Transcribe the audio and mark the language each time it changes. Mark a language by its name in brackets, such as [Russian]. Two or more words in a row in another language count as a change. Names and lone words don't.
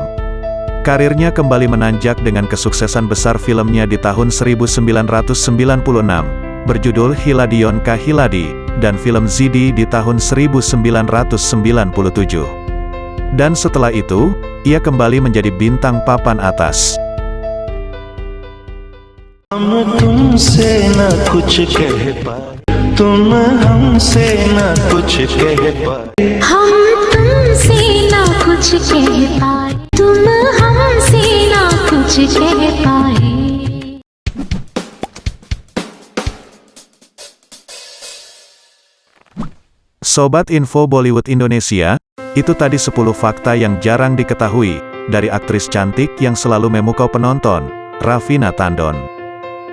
[Indonesian] Karirnya kembali menanjak dengan kesuksesan besar filmnya di tahun 1996, berjudul Hiladion Ka Hiladi, dan film Zidi di tahun 1997. Dan setelah itu, ia kembali menjadi bintang papan atas. [Hindi] हम तुमसे ना कुछ कह पाए, तुम हमसे ना कुछ कह पाए, हम तुमसे ना कुछ कह पाए, तुम हमसे ना कुछ कह पाए. [Indonesian] Sobat Info Bollywood Indonesia, itu tadi 10 fakta yang jarang diketahui, dari aktris cantik yang selalu memukau penonton, Raveena Tandon.